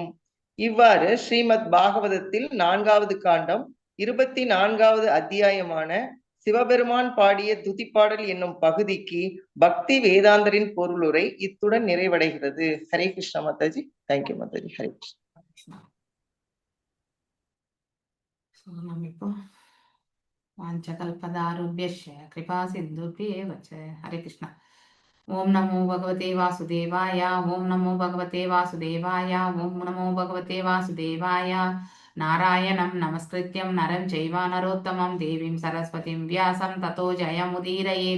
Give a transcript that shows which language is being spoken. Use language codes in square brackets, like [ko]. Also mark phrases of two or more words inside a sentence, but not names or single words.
[ta] இவ்வாறு ஸ்ரீமத் பாகவதத்தில் 4வது காண்டம் 24வது அத்தியாயமான சிவபெருமான் பாடிய துதிப்பாடல் என்னும் பகுதிக்கு பக்தி வேதாந்தரின் பொருளுரை இத்துடன் நிறைவடைகிறது. ஹரே கிருஷ்ண மாதாஜி. தேங்க்யூ மாதாஜி. ஹரே கிருஷ்ணா. [sa] வாஞ்சகல்பதாருभ्यश्च कृपा सिन्धुभ्येव च. हरे कृष्ण. ओम नमो भगवते वासुदेवाय. ओम नमो भगवते वासुदेवाय. ओम नमो भगवते वासुदेवाय. नारायणं नमस्कृत्यं नरं चैव नरोत्तमं देवीं सरस्वतीं व्यासं ततो जयमुदीरयेत्.